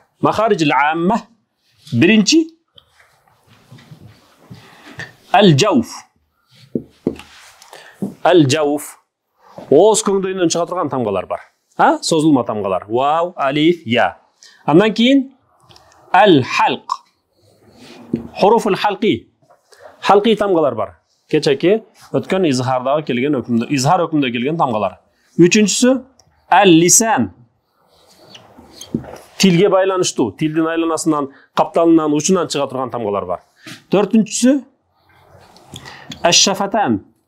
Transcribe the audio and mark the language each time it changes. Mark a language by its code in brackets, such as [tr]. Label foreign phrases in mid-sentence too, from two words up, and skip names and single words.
[ar] مخارج العامة биринчи ал-жауф. Ал-жауф. [ky] Ооз көңдөйүнөн чыга турган тамгалар бар. Созулма тамгалар. [ar] واو، ألف، ياء. [ky] Андан кийин ал-халq. [ar] حروف الحلق. حلقي [ky] тамгалар бар. Кечеки өткөн изхардагы келген өкүмдө, изхар өкүмдө келген тамгалар. Үчүнчүсү ал-лисан. Тилге байланыштуу, тилдин айланасынан, капталынан, учунан чыга турган тамгалар бар. Төртүнчүсү аш-шафатан.